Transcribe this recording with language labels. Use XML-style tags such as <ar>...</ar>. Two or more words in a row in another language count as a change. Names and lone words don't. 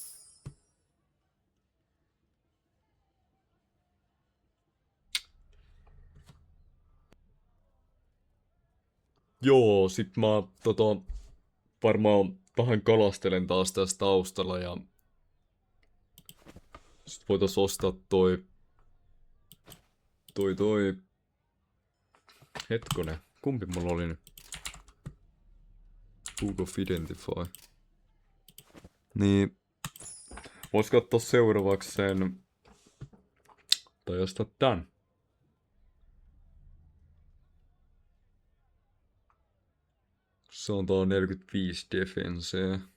<fi>Joo, sit mä varmaan vähän kalastelen taas tässä taustalla ja sit voitais ostaa toi hetkonen, kumpi mulla oli nyt? Book of Identify. Niin, vois katsoa seuraavaksi sen, tai ostaa tän. Se on tää 45 defensee.</fi>